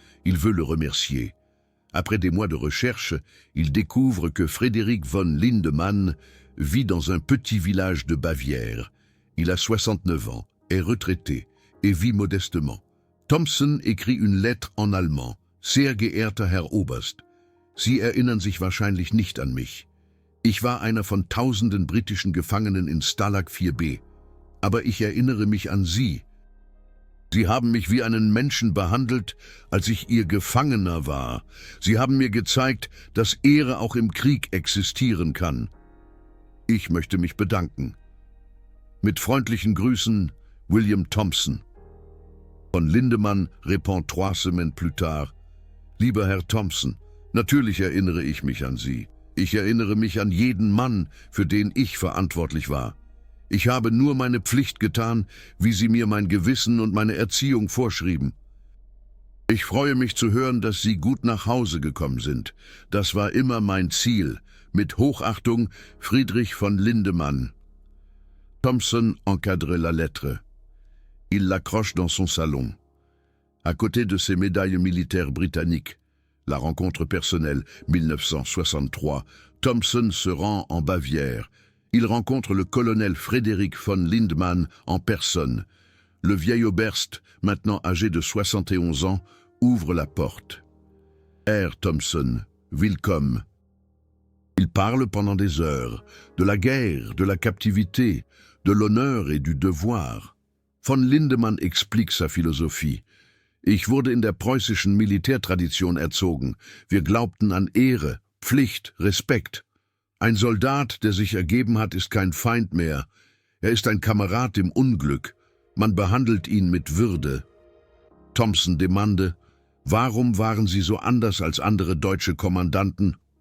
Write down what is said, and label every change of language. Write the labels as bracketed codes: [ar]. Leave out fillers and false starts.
[fr] Il veut le remercier. Après des mois de recherche, il découvre que Frédéric von Lindemann vit dans un petit village de Bavière. Il a 69 ans, est retraité et vit modestement. Thompson écrit une lettre en allemand. [de] Sehr geehrter Herr Oberst, Sie erinnern sich wahrscheinlich nicht an mich. Ich war einer von tausenden britischen Gefangenen in Stalag 4B. Aber ich erinnere mich an Sie. Sie haben mich wie einen Menschen behandelt, als ich Ihr Gefangener war. Sie haben mir gezeigt, dass Ehre auch im Krieg existieren kann. Ich möchte mich bedanken. Mit freundlichen Grüßen, William Thompson. [fr] Von Lindemann répond 3 semaines plus tard. [de] Lieber Herr Thompson, natürlich erinnere ich mich an Sie. Ich erinnere mich an jeden Mann, für den ich verantwortlich war. Ich habe nur meine Pflicht getan, wie Sie mir mein Gewissen und meine Erziehung vorschrieben. Ich freue mich zu hören, dass Sie gut nach Hause gekommen sind. Das war immer mein Ziel. Mit Hochachtung, Friedrich von Lindemann. [fr] Thompson encadre la lettre. Il l'accroche dans son salon. À côté de ses médailles militaires britanniques, la rencontre personnelle, 1963, Thompson se rend en Bavière. Il rencontre le colonel Frédéric von Lindemann en personne. Le vieil Oberst, maintenant âgé de 71 ans, ouvre la porte. [de] Herr Thompson, willkommen. [fr] Il parle pendant des heures, de la guerre, de la captivité, de l'honneur et du devoir. Von Lindemann explique sa philosophie. [de] Ich wurde in der preußischen Militärtradition erzogen. Wir glaubten an Ehre, Pflicht, Respekt. Ein Soldat, der sich ergeben hat, ist kein Feind mehr. Er ist ein Kamerad im Unglück. Man behandelt ihn mit Würde. [fr] Thompson demande, [de] warum waren Sie so anders als andere deutsche Kommandanten?